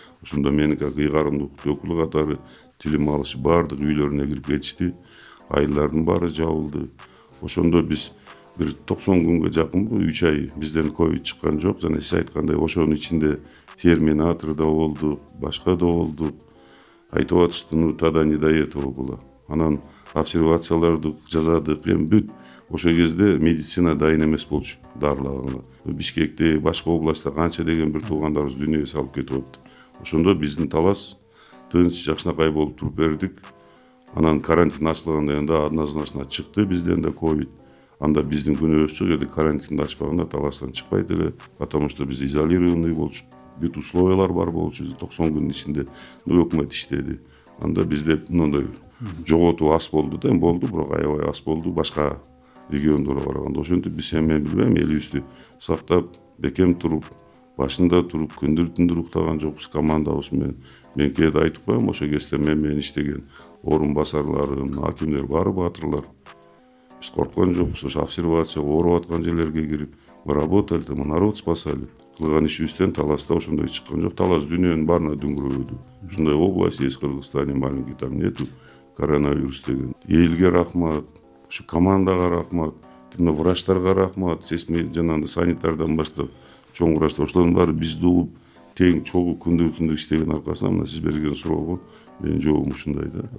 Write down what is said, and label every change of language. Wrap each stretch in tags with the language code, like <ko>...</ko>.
<ky>Ошондо мени как ыйгарымдуулук өкүлү катары тилим алышып, баардык үйлөрүнө кирип кетишти. Айылдардын баары жабылды. Ошондо биз бир 90 күнгө жакын 3 ай бизден ковид чыккан жок. Жана сиз айткандай ошонун ичинде терминатор да болду, башка да болду. Айтып атышты,</ky> <ru>тогда не до этого было.</ru> <ky>Анан обсервацияларды жасадык, эми бүт. Ошол кезде медицина дайын эмес болчу дарылаганга. Бишкекте, башка областта канча деген бир туугандарыбыз дүйнөгө салып кетип атты. Ошондо биздин Талас тынч, жакшынакай болуп туруп бердик. Анан карантин ачылганда да однозначно чыкты бизден да ковид. Анда биздин күнөөбүз чок эди, карантинди ачпаганда Таластан чыкпайт эле,</ky> <ru>потому что</ru> <ky>биз изолированный болчу. Бүт условиялар бар болчу. 90 күнүн ичинде өкмөт иштеди. Анда бизде мындай жоготуу аз болду да, болду, бирок аябай аз болду башка региондорго караганда. Ошентип биз, мен билбейм, элибизди сактап, бекем туруп, башында туруп күндүр түндүр уктаган жокпуз командабыз менен. Мен кээде айтып коем, ошо кезде менен иштеген орун басарларым, акимдер баары баатырлар. Биз корккон жокпуз, ошо обсервацияга ооруп аткан жерлерге кирип,</ky> <ru>мы работали, мы народ спасали.</ru> <ky>Кылган ишибизден Таласта ошондой чыккан жок. Талас дүйнөнүн баарына дүңгүрөөдү. Ушундай</ky> <ru>область есть Кыргызстане маленький, там нету коронавирус</ru> <ky>деген. Элге рахмат, ошо командага рахмат, врачтарга рахмат, жанагындай санитардан баштап чоң врачтар, ошолордун баары бизди угуп тең чогуу күндүр түндүр иштеген аркасынан мына сиз берген суроого менин жообум ушундай да.</ky>